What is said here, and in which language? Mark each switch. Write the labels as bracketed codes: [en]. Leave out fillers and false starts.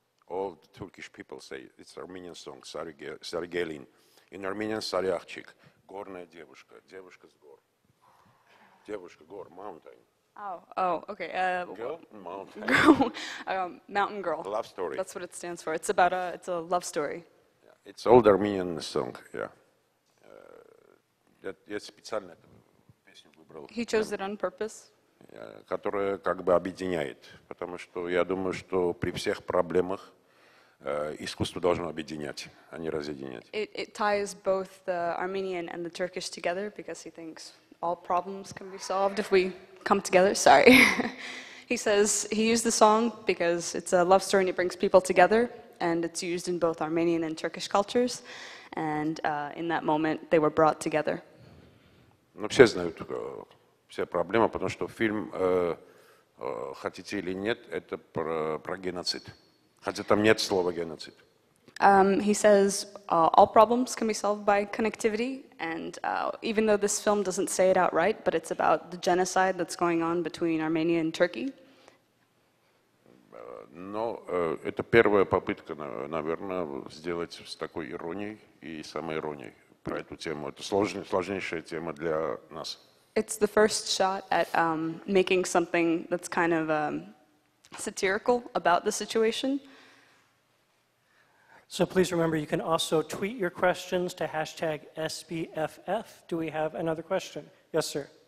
[en] All the Turkish people say it's Armenian song, Sargelin. [ru] In Armenian, Saryachchik, горная девушка, девушка с гор. Девушка, гор, mountain. [en] Oh, okay. Girl, mountain. Mountain Girl. Love story. That's what it stands for. It's about it's a love story. Yeah, it's old Armenian song, yeah. [ru] Я специально эту песню выбрал. [en] He chose it on purpose. [ru] Которая как бы объединяет, потому что я думаю, что при всех проблемах искусство должно объединять, а не разъединять. [en] It ties both the Armenian and the Turkish together because he thinks all problems can be solved if we come together. Sorry. He says he used the song because it's a love story and it brings people together, and it's used in both Armenian and Turkish cultures, and in that moment they were brought together. [ru] Ну, все знают все проблемы, потому что фильм, хотите или нет, это про геноцид. Хотя там нет слова геноцид. [en] He says all problems can be solved by connectivity, and even though this film doesn't say it outright, but it's about the genocide that's going on between Armenia and Turkey. [ru] Но это первая попытка, наверное, сделать с такой иронией и самоиронией про эту тему. Это сложнейшая тема для нас. [en] It's the first shot at making something that's kind of satirical about the situation. So please remember, you can also tweet your questions to hashtag SBFF. Do we have another question? Yes, sir.